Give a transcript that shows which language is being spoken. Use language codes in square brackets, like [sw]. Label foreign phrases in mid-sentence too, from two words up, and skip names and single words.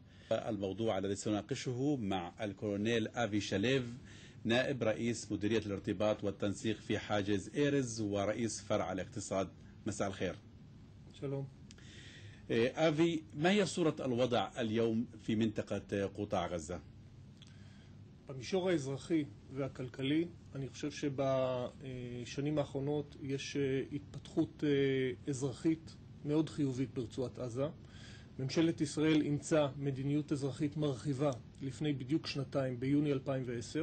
[ar] الموضوع الذي سنناقشه مع الكولونيل آفي شاليف، نائب رئيس مديرية الارتباط والتنسيق في حاجز إيرز ورئيس فرع الاقتصاد. مساء الخير. [he] שלום. [ar] آفي، ما هي صورة الوضع اليوم في منطقة قطاع غزة؟ [he] במישור האזרחי והכלכלי, אני חושב שבשנים האחרונות יש התפתחות אזרחית מאוד חיובית ברצועת עזה. ממשלת ישראל אימצה מדיניות אזרחית מרחיבה לפני בדיוק שנתיים, ביוני 2010.